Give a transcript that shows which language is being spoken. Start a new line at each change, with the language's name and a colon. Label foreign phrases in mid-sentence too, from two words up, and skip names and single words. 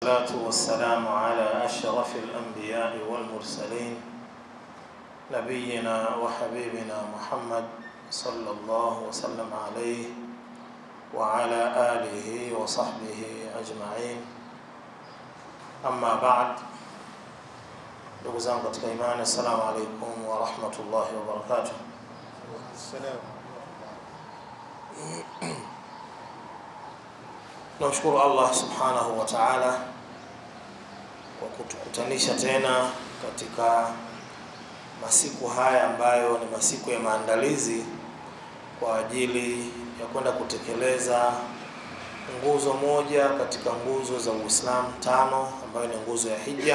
Arabic: والصلاة والسلام على أشرف الأنبياء والمرسلين نبينا وحبيبنا محمد صلى الله وسلم عليه وعلى آله وصحبه أجمعين. أما بعد،
Swahili: ndugu zangu katika imani,
Arabic: السلام عليكم ورحمة الله وبركاته.
Swahili: Namshukuru
Arabic: الله سبحانه وتعالى
Swahili: kwa kutukutanisha tena katika masiku haya ambayo ni masiku ya maandalizi kwa ajili ya kwenda kutekeleza nguzo moja katika nguzo za Uislamu tano, ambayo ni nguzo ya hija.